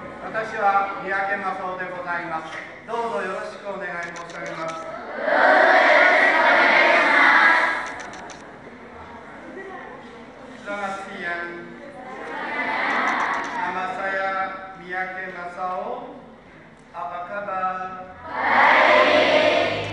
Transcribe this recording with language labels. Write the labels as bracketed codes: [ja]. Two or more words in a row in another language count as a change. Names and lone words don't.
[ja] 私は三宅正夫でございます。どうぞよろしくお願い申し上げます。 [id] Selamat siang. Nama saya Miyake Masao. Apa kabar? Baik.